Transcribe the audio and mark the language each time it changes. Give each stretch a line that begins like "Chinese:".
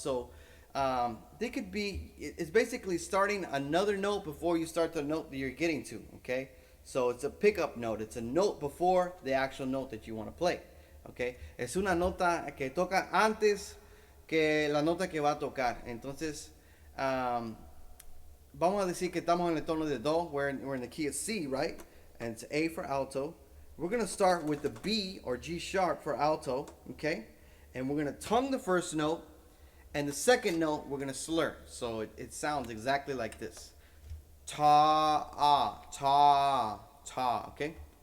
English: So they could be, it's basically starting another note before you start the note that you're getting to. Okay, So it's a pickup note. It's a note before the actual note that you want to play. Okay.
Spanish: Es una nota que toca antes que la nota que va a tocar. Entonces, vamos a decir que estamos en el tono de do.
English: We're in the key of C, right? And it's A for alto. We're going to start with the B or G sharp for alto, okay? And we're going to tongue the first note, and the second note we're going to slur. So it sounds exactly like this. Ta, ah, ta, ta, okay?